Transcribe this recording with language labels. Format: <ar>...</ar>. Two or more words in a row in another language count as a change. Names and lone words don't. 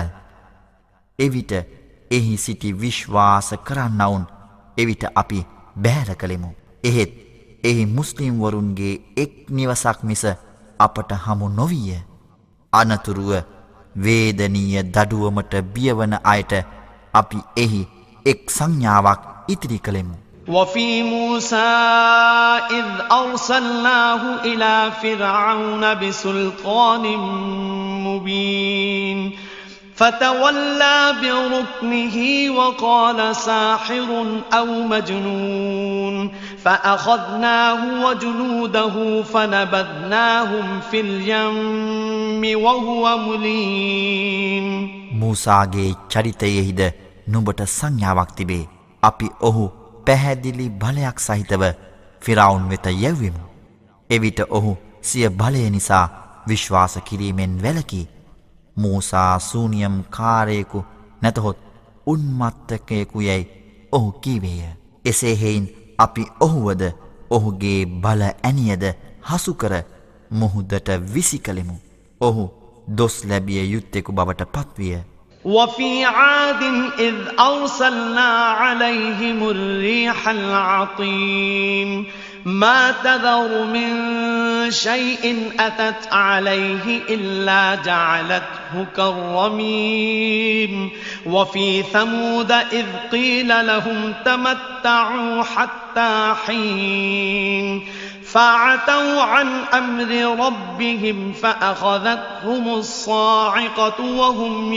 <si>එවිට එහි සිටි විශ්වාස කරන්නවුන් එවිට අපි බෑර කළෙමු. එහෙත් එහි මුස්ලිම්වරුන්ගේ එක් නිවසක් මිස අපට හමු නොවීය. අනතුරුව වේදනීය දඩුවමට බියවන අයට අපි එහි එක් සංඥාවක් ඉතිරි කළෙමු.</si> <ar>وفي موسى إذ أرسلناه إلى فرعون بسلطان مبين فتولى بركنه وقال ساحر أو مجنون فأخذناه وجنوده فنبذناهم في اليم وهو مليم</ar> <si>මූසාගේ චරිතයෙහිද නුඹට සංඥාවක් තිබේ. අපි ඔහු පැහැදිලි බලයක් සහිතව ෆිරාවුන් වෙත යැව්වෙමු. එවිට ඔහු සිය බලය නිසා විශ්වාස කිරීමෙන් වැළකී මූසා සූනියම් කාරයෙකු නැතහොත් උන්මත්තකයෙකු යැයි ඔහු කීවේය. එසේ හෙයින් අපි ඔහුවද ඔහුගේ බල ඇනියද හසුකර මුහුදට විසි කළෙමු. ඔහු දොස් ලැබිය යුත්තෙකු බවට පත්විය.</si> <ar>وفي عاد إذ أرسلنا عليهم الريح العقيم ما تذر من شيء أتت عليه إلا جعلته كالرميم وفي ثمود إذ قيل لهم تمتعوا حتى حين فعتوا عن أمر ربهم فأخذتهم الصاعقة وهم</ar>